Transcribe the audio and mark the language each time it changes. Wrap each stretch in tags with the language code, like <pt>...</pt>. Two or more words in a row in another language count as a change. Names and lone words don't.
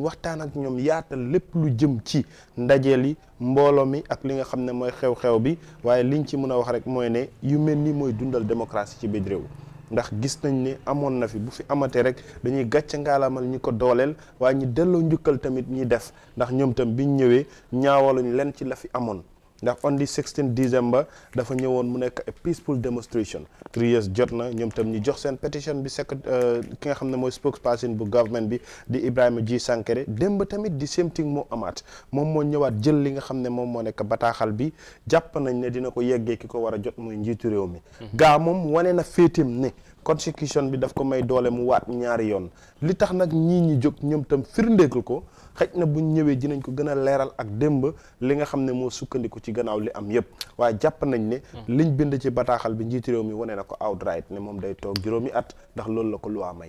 <wo>waxtaan ak ñoom yaatal lépp lu jëm ci ndajeel yi mbooloo mi ak li nga xam ne mooy xew-xew bi waaye liñ ci mën a wax rek mooy ne yu mel ni mooy dundal démocratie ci biir réew ndax gis nañ ne amoon na fi bu fi amatee rek dañuy gàcce ngaalamal ñi ko dooleel waaye ñi delloo njukkal tamit ñi def ndax ñoom tam biñ ñëwee ñaawaluñ leen ci la fi amoon ndax</wo> <en>on the 16 December</en> <wo>dafa ñëwoon mu nekk</wo> <en>a peaceful demonstration</en> <wo>3 years jot na ñoom tam ñu jox seen pétition bi ki nga xam ne mooy spokesperson bu government bi di Ibrahima G. Sankare démb tamit di</wo> <en>same thing</en> <wo>moo amaat moom moo ñëwaat jël li nga xam ne moom moo nekk bataaxal bi jàpp nañ ne dina ko yeggee ki ko war a jot muy njiitu réew mi gaa moom wane na féetim ne constitution bi daf ko may doole mu waat ñaari yoon li tax nag ñii ñi jóg ñoom tam firndeekul ko xëj na buñ ñëwee dinañ ko gën a leeral ak démb li nga xam ne moo sukkandiku ci gannaaw li am yépp waaye jàpp nañ ne liñ bind ci bataaxal bi njiiti réew mi wane na ko outright ne moom day toog juróomi at ndax loolu la ko loi may</wo>